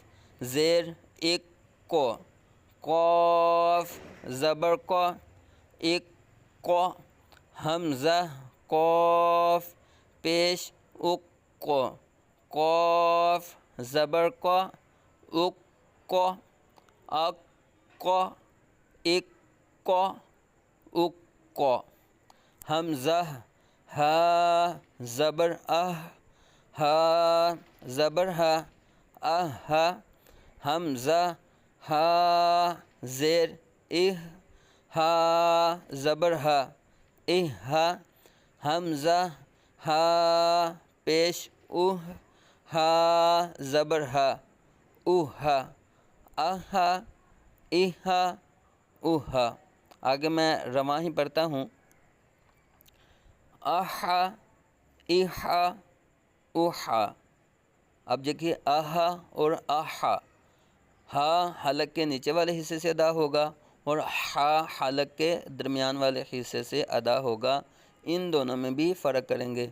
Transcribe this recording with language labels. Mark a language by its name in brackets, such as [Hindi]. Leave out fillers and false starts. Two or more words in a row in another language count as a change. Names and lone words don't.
[Urdu] زیر ایک کو، قاف زبر کو ایک کو، حمزہ قاف پیش اک کو، قاف زبر کو اک کو، اک کو ایک کو اک کو، حمزہ ہا زبر ہا زبر ہا، حمزہ ہا زیر ہا زبر ہا، حمزہ ہا پیش ہا زبر ہا، اہا اہا۔ آگے میں رواں ہی پڑھتا ہوں، احا احا احا۔ اب دیکھیے احا اور احا، ہا حلق کے نیچے والے حصے سے ادا ہوگا اور ہا حلق کے درمیان والے حصے سے ادا ہوگا، ان دونوں میں بھی فرق کریں گے۔